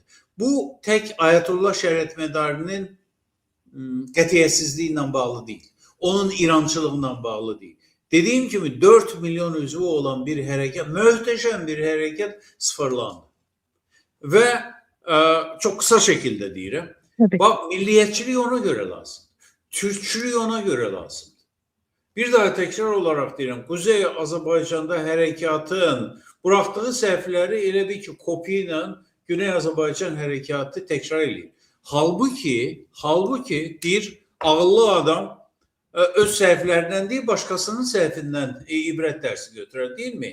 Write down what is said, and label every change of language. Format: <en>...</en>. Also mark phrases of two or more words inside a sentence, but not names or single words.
<az>Bu tək Ayətullah Şərəf Mədərinin qətiyyətsizliyi ilə bağlı deyil. Onun İrançılığına bağlı deyil. Dediyim kimi 4 milyon üzvü olan bir hərəkat, möhtəşəm bir hərəkat sıfırlandı. Və çox qısa şəkildə deyirəm.</az> <tr>Bak, milliyetçilik ona göre lazım. Türkçülük ona göre lazım. Bir daha tekrar olarak</tr> <az>deyirəm, Kuzey Azərbaycanda hərəkatın buraxdığı səhvləri elə bir ki, kopya ilə Güney Azərbaycan hərəkatı təkrar edir. Halbuki bir ağıllı adam öz səhvlərindən deyil, başqasının səhvindən ibrət dərsi götürər, deyilmi?</az>